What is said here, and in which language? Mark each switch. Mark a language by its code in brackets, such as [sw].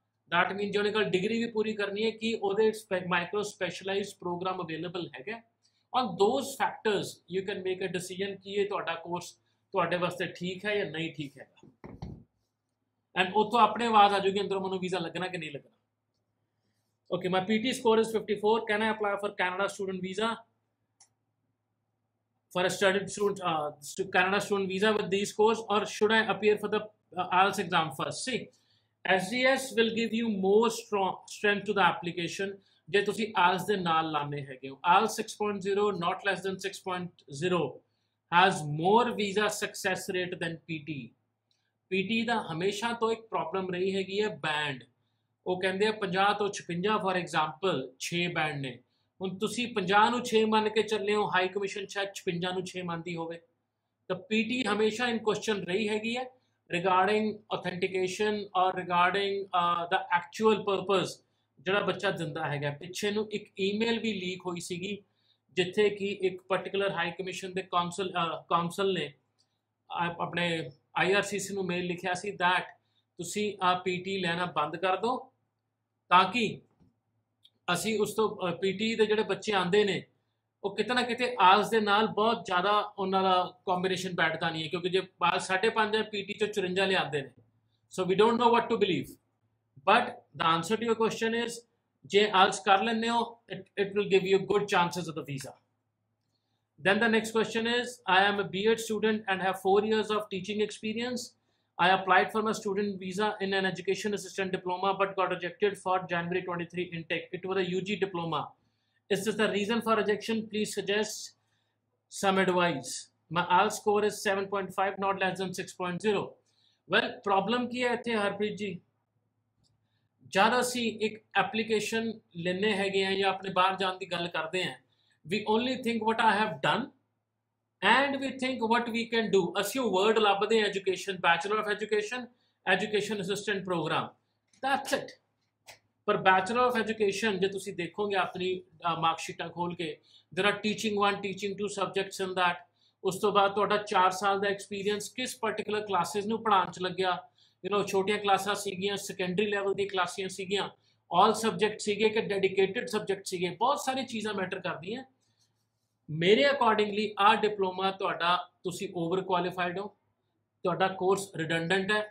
[pa] That ਮੀਨ ਜਿਹਨੇ ਕੋਲ degree ਵੀ ਪੂਰੀ ਕਰਨੀ ਹੈ ਕਿ ਉਹਦੇ ਮਾਈਕਰੋ ਸਪੈਸ਼ਲਾਈਜ਼ਡ ਪ੍ਰੋਗਰਾਮ ਅਵੇਲੇਬਲ ਹੈਗਾ. [en] on those factors you can make a decision [pa] ਕਿ ਇਹ ਤੁਹਾਡਾ ਕੋਰਸ ਤੁਹਾਡੇ ਵਾਸਤੇ ਠੀਕ ਹੈ ਜਾਂ ਨਹੀਂ ਠੀਕ ਹੈਗਾ. ਐਂਡ ਉੱਥੋਂ ਆਪਣੇ ਆਵਾਜ਼ ਆ ਜਾਊਗੀ ਅੰਦਰੋਂ ਮੈਨੂੰ ਵੀਜ਼ਾ ਲੱਗਣਾ ਕਿ ਨਹੀਂ ਲੱਗਣਾ. [en] Okay, my PT score is 54. Can I apply for Canada student visa? For a student Canada student visa with these scores, or should I appear for the IELTS exam first? See, SGS will give you more strength to the application [pa] ਜੇ ਤੁਸੀਂ IELTS ਦੇ ਨਾਲ ਲਾਣੇ ਹੈਗੇ ਹੋ. [en] IELTS 6.0 not less than 6.0 has more visa success rate than PT. [pa] PT ਦਾ ਹਮੇਸ਼ਾ ਤੋਂ ਇੱਕ ਪ੍ਰੋਬਲਮ ਰਹੀ ਹੈਗੀ ਹੈ ਬੈਂਡ. ਉਹ ਕਹਿੰਦੇ ਆ 50 ਤੋਂ 56 ਫॉर ਐਗਜ਼ਾਮਪਲ 6 ਬੈਂਡ ਨੇ. ਹੁਣ ਤੁਸੀਂ 50 ਨੂੰ 6 ਮੰਨ ਕੇ ਚੱਲੇ ਹੋ, ਹਾਈ ਕਮਿਸ਼ਨ ਸ਼ਾਇਦ 56 ਨੂੰ 6 ਮੰਨਦੀ ਹੋਵੇ. ਤਾਂ PT ਹਮੇਸ਼ਾ ਇਨ ਕੁਐਸਚਨ ਰਹੀ ਹੈਗੀ ਹੈ [en] regarding authentication or regarding the actual purpose [pa] ਜਿਹੜਾ ਬੱਚਾ ਦਿੰਦਾ ਹੈਗਾ. ਪਿੱਛੇ ਨੂੰ ਇੱਕ ਈਮੇਲ ਵੀ ਲੀਕ ਹੋਈ ਸੀਗੀ ਜਿੱਥੇ ਕਿ ਇੱਕ ਪਾਰਟਿਕੂਲਰ ਹਾਈ ਕਮਿਸ਼ਨ ਦੇ ਕਾਉਂਸਲ ਨੇ ਆਪਣੇ IRCC ਨੂੰ ਮੇਲ ਲਿਖਿਆ ਸੀ ਦੈਟ ਤੁਸੀਂ ਆ PT ਲੈਣਾ ਬੰਦ ਕਰ ਦਿਓ ਤਾਂ ਕਿ ਅਸੀਂ ਉਸ ਤੋਂ PT ਦੇ ਜਿਹੜੇ ਬੱਚੇ ਆਉਂਦੇ ਨੇ ਉਹ ਕਿਤੇ ਨਾ ਕਿਤੇ IELTS ਦੇ ਨਾਲ ਬਹੁਤ ਜ਼ਿਆਦਾ ਉਹਨਾਂ ਦਾ ਕੰਬੀਨੇਸ਼ਨ ਬੈਠਦਾ ਨਹੀਂ ਹੈ, ਕਿਉਂਕਿ ਜੇ IELTS 5.5 ਹੈ PT 'ਚੋਂ 54 ਲਿਆਉਂਦੇ ਨੇ. [en] So we don't know what to believe. But the answer to your question is [pa] ਜੇ IELTS ਕਰ ਲੈਂਦੇ ਹੋ [en] It will give you good chances of the visa. Then the next question is, I am a B.Ed student and have 4 years of teaching experience. I applied for my student visa in an education assistant diploma but got rejected for January 23 intake. It was a UG diploma. Is this the reason for rejection? Please suggest some advice. My IELTS score is 7.5, not less than 6.0. [pa] Well, problem ਕੀ ਹੈ ਇੱਥੇ ਹਰਪ੍ਰੀਤ ਜੀ, ਜਦ ਅਸੀਂ ਇੱਕ application ਲੈਣੇ ਹੈਗੇ ਆ ਜਾਂ ਆਪਣੇ ਬਾਹਰ ਜਾਣ ਦੀ ਗੱਲ ਕਰਦੇ ਹਾਂ, [en] we only think what I have done and we think what we can do. [pa] ਅਸੀਂ ਉਹ [en] word [pa] ਲੱਭਦੇ ਹਾਂ [en] education, bachelor of education, education assistant program, that's it. ਪਰ bachelor of education [pa] ਜੇ ਤੁਸੀਂ ਦੇਖੋਗੇ ਆਪਣੀ ਮਾਰਕਸ਼ੀਟਾਂ ਖੋਲ ਕੇ, [en] there are teaching 1, teaching 2 subjects in that. [pa] ਉਸ ਤੋਂ ਬਾਅਦ ਤੁਹਾਡਾ 4 ਸਾਲ ਦਾ ਐਕਸਪੀਰੀਅੰਸ ਕਿਸ ਪਾਰਟਿਕੂਲਰ ਕਲਾਸਿਸ ਨੂੰ ਪੜ੍ਹਾਉਣ 'ਚ ਲੱਗਿਆ. ਯੂ ਨੋ ਛੋਟੀਆਂ ਕਲਾਸਾਂ ਸੀਗੀਆਂ, ਸੈਕੰਡਰੀ ਲੈਵਲ ਦੀਆਂ ਕਲਾਸਾਂ ਸੀਗੀਆਂ, ਆਲ ਸਬਜੈਕਟ ਸੀਗੇ ਕਿ ਡੈਡੀਕੇਟਿਡ ਸਬਜੈਕਟ ਸੀਗੇ, ਬਹੁਤ ਸਾਰੀ ਚੀਜ਼ਾਂ ਮੈਟਰ ਕਰਦੀਆਂ. ਮੇਰੇ ਅਕੋਰਡਿੰਗਲੀ ਆਹ ਡਿਪਲੋਮਾ ਤੁਹਾਡਾ ਤੁਸੀਂ ਓਵਰ ਕੁਆਲੀਫਾਈਡ ਹੋ, ਤੁਹਾਡਾ ਕੋਰਸ ਰਿਡੰਡੈਂਟ ਹੈ.